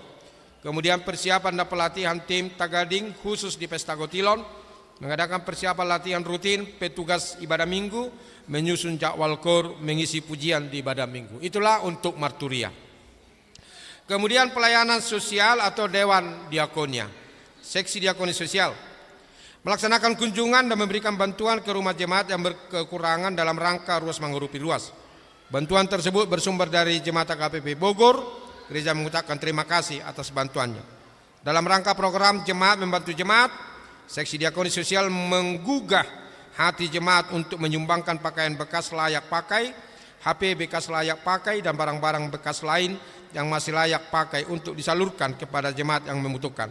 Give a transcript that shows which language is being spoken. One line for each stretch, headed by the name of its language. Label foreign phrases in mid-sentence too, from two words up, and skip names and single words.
Indonesian: Kemudian persiapan dan pelatihan tim Tagading khusus di Pesta Gotilon. Mengadakan persiapan latihan rutin petugas ibadah minggu, menyusun jadwal kor, mengisi pujian di ibadah minggu. Itulah untuk marturia. Kemudian pelayanan sosial atau dewan diakonia, seksi diakoni sosial. Melaksanakan kunjungan dan memberikan bantuan ke rumah jemaat yang berkekurangan dalam rangka ruas menghirupi ruas. Bantuan tersebut bersumber dari Jemaat AKBP Bogor. Gereja mengucapkan terima kasih atas bantuannya. Dalam rangka program Jemaat Membantu Jemaat, seksi diakoni sosial menggugah hati jemaat untuk menyumbangkan pakaian bekas layak pakai, HP bekas layak pakai, dan barang-barang bekas lain yang masih layak pakai untuk disalurkan kepada jemaat yang membutuhkan.